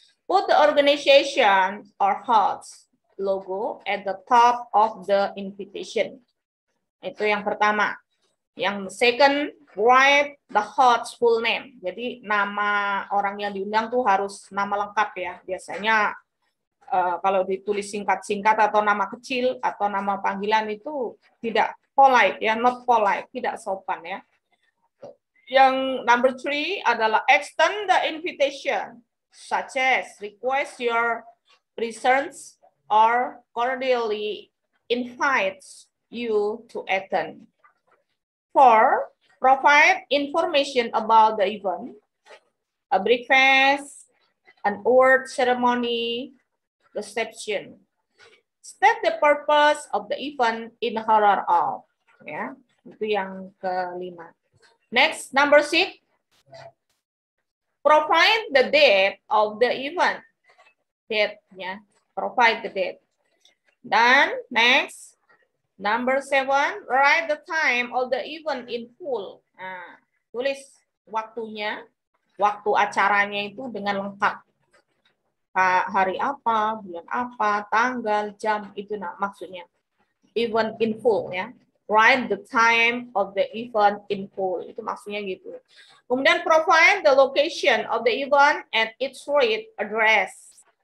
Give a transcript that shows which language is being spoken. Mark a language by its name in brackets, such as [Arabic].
[English] Put the organization or host logo at the top of the invitation. [Indonesian] Itu yang pertama. [English] Yang second, write the host's full name. [Indonesian] Jadi nama orang yang diundang tuh harus nama lengkap ya. Biasanya kalau ditulis singkat-singkat atau nama kecil atau nama panggilan itu tidak polite ya, [English] not polite, [Indonesian] tidak sopan ya. [English] Yang number 3 adalah extend the invitation, such as request your presence or cordially invites you to attend. 4, provide information about the event, a breakfast, an award ceremony, reception. State the purpose of the event in honor of. [Indonesian] Ya, itu yang kelima. [English] Next, number 6, provide the date of the event. Date, ya, provide the date. Dan next, number 7, write the time of the event in full. [Indonesian] Nah, tulis waktunya, waktu acaranya itu dengan lengkap. Hari apa, bulan apa, tanggal, jam, itu maksudnya. [English] Event in full ya. Write the time of the event in full. [Indonesian] Itu maksudnya gitu. [English] Kemudian provide the location of the event and its street address.